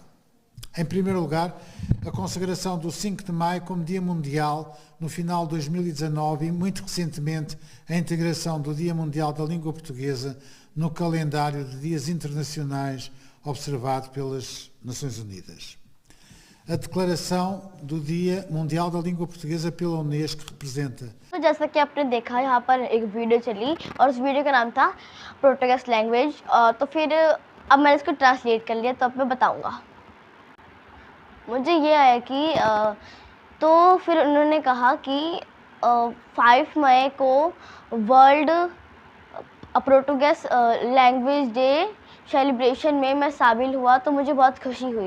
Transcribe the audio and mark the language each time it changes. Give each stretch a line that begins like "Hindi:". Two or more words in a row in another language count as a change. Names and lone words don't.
Portuguese: Em primeiro lugar, a consagração do 5 de Maio como Dia Mundial no final de 2019 e, muito recentemente, a integração do Dia Mundial da Língua Portuguesa no calendário de dias internacionais observado pelas Nações Unidas. A declaração do Dia Mundial da Língua Portuguesa pela Unesco representa.
Hindi: तो जैसा कि आपने देखा यहाँ पर एक वीडियो चली और उस वीडियो का नाम था
English: Portuguese language.
Hindi: तो फिर अब मैंने इसको ट्रांसलेट कर लिया, तो अब मैं बताऊँगा। मुझे ये आया कि तो फिर उन्होंने कहा कि 5 मई को
English: World Portuguese Language Day celebration
Hindi: में मैं शामिल हुआ, तो मुझे बहुत खुशी हुई।